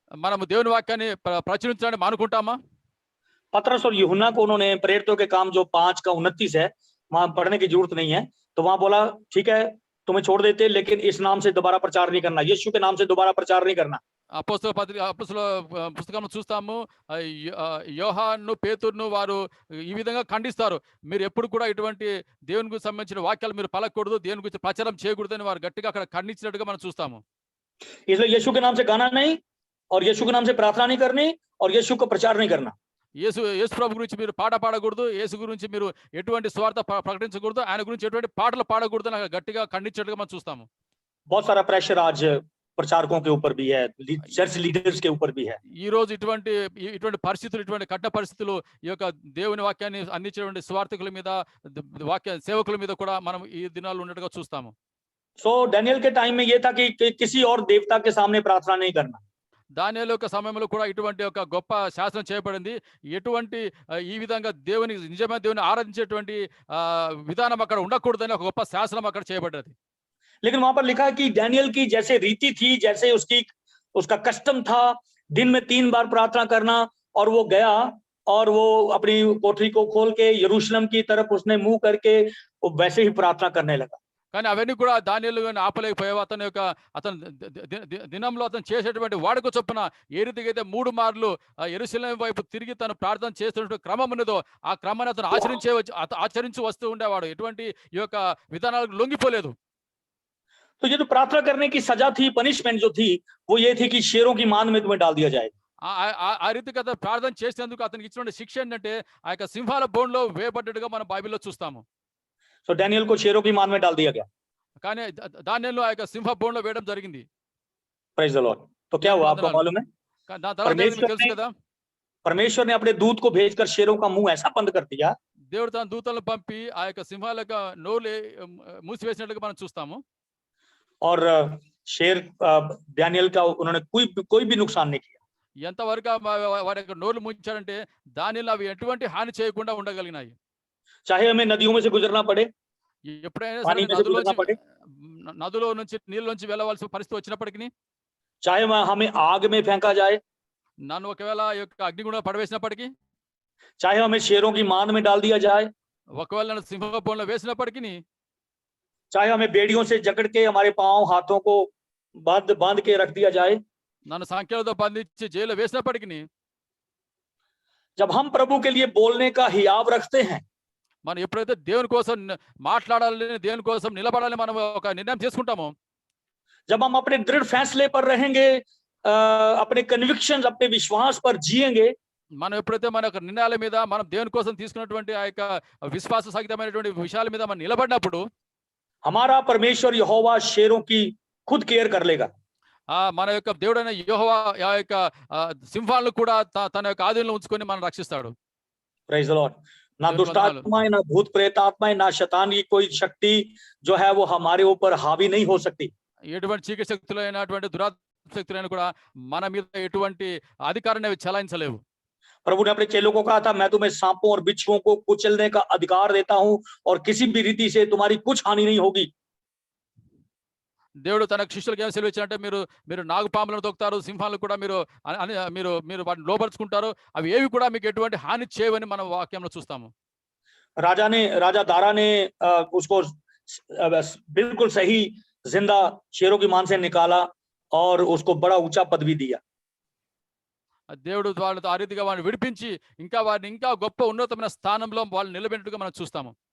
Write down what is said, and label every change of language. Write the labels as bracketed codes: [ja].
[te] మనము దేవుని వాక్యాన్ని ప్రచురించడానికి మానుకుంటామా? [hi] पतरस और यूहन्ना को उन्होंने, प्रेरितों के काम जो 5:29 है, वहां पढ़ने की जरूरत नहीं है, तो वहां बोला ठीक है तुम्हें छोड़ देते, लेकिन इस नाम से दोबारा प्रचार नहीं करना, यीशु के नाम से दोबारा प्रचार नहीं करना। [te] అపోస్తల పుస్తకంలో చూస్తాము. యోహాను, పేతురును వారు ఈ విధంగా ఖండిస్తారు. మీరు ఎప్పుడు కూడా ఇటువంటి దేవుని గురించి సంబంధించిన వాక్యాలు మీరు పలకూడదు, దేవుని గురించి ప్రచారం చేయకూడదని వారు గట్టిగా అక్కడ ఖండించినట్టుగా మనం చూస్తాము. [hi] इसलिए यीशु के नाम से गाना नहीं, और यीशु के नाम से प्रार्थना नहीं करनी, और यीशु को प्रचार नहीं करना. [te] యేసు ప్రభు గురించి మీరు పాట పాడకూడదు, యేసు గురించి మీరు ఎటువంటి స్వార్థ ప్రకటించకూడదు, ఆయన గురించి ఎటువంటి పాటలు పాడకూడదు అని గట్టిగా ఖండించినట్టుగా మనం చూస్తాము. [hi] बहुत सारा प्रेशर आज प्रचारकों के ऊपर भी है, चर्च लीडर्स के ऊपर भी है. [te] ఈ రోజు ఇటువంటి పరిస్థితులు, ఇటువంటి కఠిన పరిస్థితులు ఈ యొక్క దేవుని వాక్యాన్ని అందించేటువంటి స్వార్థకుల మీద, వాక్య సేవకుల మీద కూడా మనం ఈ దినాలు ఉన్నట్టుగా చూస్తాము. [hi] सो डैनियल के टाइम में ये था कि किसी और देवता के सामने प्रार्थना नहीं करना. [te] దానియేలు యొక్క సమయంలో కూడా ఇటువంటి ఒక గొప్ప శాసనం చేయబడింది. ఎటువంటి ఈ విధంగా నిజమైన దేవుని ఆరాధించేటువంటి విధానం అక్కడ ఉండకూడదని ఒక గొప్ప శాసనం అక్కడ చేయబడ్డది. [hi] लेकिन वहां पर लिखा है कि डैनियल की जैसे रीति थी, जैसे उसका कस्टम था, दिन में 3 बार प्रार्थना करना, और वो गया और वो अपनी कोठरी को खोल के यरूशलेम की तरफ उसने मुंह करके वो वैसे ही प्रार्थना करने लगा. [te] కానీ అవన్నీ కూడా దానియేలు ఆపలేకపోయావు. అతను దినంలో అతను చేసేటువంటి వాడుక చొప్పున ఏ రీతిగా అయితే 3 మార్లు యెరూషలేము వైపు తిరిగి తను ప్రార్థన చేస్తున్నటువంటి క్రమం ఉన్నదో ఆ క్రమాన్ని అతను ఆచరించి వస్తూ ఉండేవాడు. ఎటువంటి ఈ యొక్క విధానాలకు లొంగిపోలేదు. [hi] तो ये जो प्रार्थना करने की सजा थी, पनिशमेंट जो थी, वो ये थी कि शेरों की मान में तुम्हें डाल दिया जाएगा. [te] ఆ రీతిగా అతను ప్రార్థన చేసినందుకు అతనికి ఇచ్చిన శిక్ష ఏంటంటే ఆ యొక్క సింహాల బోన్లో వేయబడ్డట్టుగా మనం బైబిల్లో చూస్తాము. [hi] तो डैनियल को शेरों की मान में डाल दिया गया. [te] కానీ దానియేలును ఆ యొక్క సింహ బోన్లో వేయడం జరిగింది. [en] Praise the lord. [hi] तो क्या हुआ आपको मालूम है? [te] దాని తర్వాత మీకు తెలుసు కదా, [hi] परमेश्वर ने अपने दूत को भेजकर शेरों का मुंह ऐसा बंद कर दिया. [te] దేవుడు తన దూతలను పంపి ఆ యొక్క సింహాల యొక్క నోరు మూసివేసినట్టుగా మనం చూస్తాము. [hi] और शेर डैनियल का उन्होंने कोई भी नुकसान नहीं किया. [te] ఎంతవరకు వారి యొక్క నోర్లు ముంచాడంటే దానిలో అవి ఎటువంటి హాని చేయకుండా ఉండగలిగినాయి. [hi] चाहे हमें नदियों में से गुजरना पड़े, [te] ఎప్పుడైనా [hi] पानी में से गुजरना पड़े, [te] నదులో నుంచి నీళ్ళలోంచి వెళ్ళవలసిన పరిస్థితి వచ్చినప్పటికీ, [hi] चाहे हमें आग में फेंका जाए, [te] నన్ను ఒకవేళ ఈ యొక్క అగ్నిగుండం పడవేసినప్పటికీ, [hi] चाहे हमें शेरों की मान में डाल दिया जाए, [te] ఒకవేళ నన్ను సింహ బోన్లో వేసినప్పటికీ, [hi] चाहे हमें बेड़ियों से जकड़ के हमारे पांव हाथों को बांध के रख दिया जाए, [te] నన్ను సంఖ్యలతో బంధించి జైల్లో వేసినప్పటికీ, [hi] जब हम प्रभु के लिए बोलने का हियाव रखते हैं, [te] మనం ఎప్పుడైతే దేవుని కోసం మాట్లాడాలని, దేవుని కోసం నిలబడాలని మనం ఒక నిర్ణయం చేసుకుంటామో, [hi] जब हम अपने दृढ़ फैसले पर रहेंगे, अपने कन्विक्शंस, अपने विश्वास पर जिएंगे, [te] మనం ఎప్పుడైతే మన యొక్క నిర్ణయాల మీద, మనం దేవుని కోసం తీసుకున్నటువంటి ఆ యొక్క విశ్వాస సహితమైనటువంటి విషయాల మీద మనం నిలబడినప్పుడు [hi] हमारा परमेश्वर यहोवा शेरों की खुद केयर कर लेगा. [te] మన యొక్క దేవుడైన యెహోవా ఆ యొక్క సింహాలను కూడా తన యొక్క ఆధీనంలో ఉంచుకొని మనం రక్షిస్తాడు. [en] Praise the lord. [hi] ना दुष्ट आत्माएं, ना भूत प्रेत आत्माएं, ना शैतान की कोई शक्ति जो है वो हमारे ऊपर हावी नहीं हो सकती. [te] ఎటువంటి చీకటి శక్తులైనటువంటి దురాత్మ శక్తులైన కూడా మన మీద ఎటువంటి అధికారాన్ని చలాయించలేవు. [hi] प्रभु ने अपने चेलों को कहा था, मैं तुम्हें सांपों और बिच्छुओं को कुचलने का अधिकार देता हूं और किसी भी रीति से तुम्हारी कुछ हानि नहीं होगी. [te] దేవుడు తన శిష్యులకు ఏం సెలవు ఇచ్చారంటే, మీరు నాగుపాములను తొక్కుతారు, సింహాలను కూడా మీరు మీరు వాటిని లోపరుచుకుంటారు, అవి ఏవి కూడా మీకు ఎటువంటి హాని చేయవని మనం వాక్యంలో చూస్తాము. [hi] राजा दारा ने उसको बिल्कुल सही जिंदा शेरों की मान से निकाला और उसको बड़ा ऊंचा पदवी दिया. [te] దేవుడు వాళ్ళతో ఆ రీతిగా వారిని విడిపించి వారిని ఇంకా గొప్ప ఉన్నతమైన స్థానంలో వాళ్ళు నిలబెట్టుగా మనం చూస్తాము.